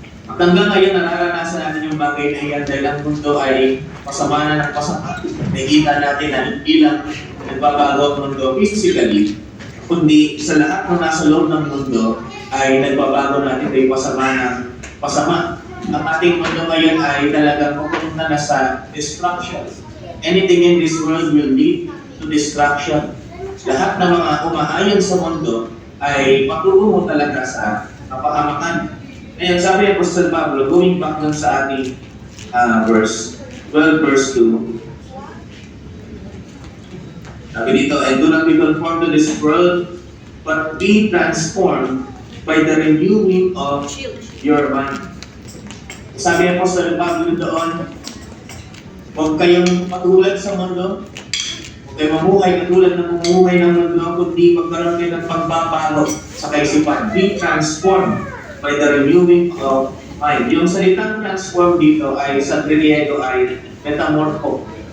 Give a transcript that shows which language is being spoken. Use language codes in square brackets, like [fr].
[tl] At hanggang ngayon, nararanasan natin yung bagay na iyan dahil ang mundo ay pasama na ng pasama. Nakikita natin na hindi lang nagbabago ang mundo physically, kundi sa lahat ng nasa loob ng mundo ay nagbabago natin ay pasama ng pasama. Ang ating mundo ngayon ay talagang pupunta na sa destruction. [en] Anything in this world will lead to destruction. [tl] Lahat ng mga umaayon sa mundo ay patungo talaga sa kapahamakan. Ngayon, sabi ni Apostol Pablo, [en] going back [tl] dun sa ating verse 12, verse 2. Sabi dito, [en] and do not be conformed to this world, but be transformed by the renewing of your mind. [tl] Sabi ni Apostol Pablo doon, huwag kayong matulad sa mundo, huwag kayong mamuhay katulad ng mamuhay ng mundo, kundi magkaroon kayo ng pagbabago sa kaisipan. [en] Be transformed by the renewing of mind. [tl] Yung salitang transform dito ay sa Griego ay metamorpho.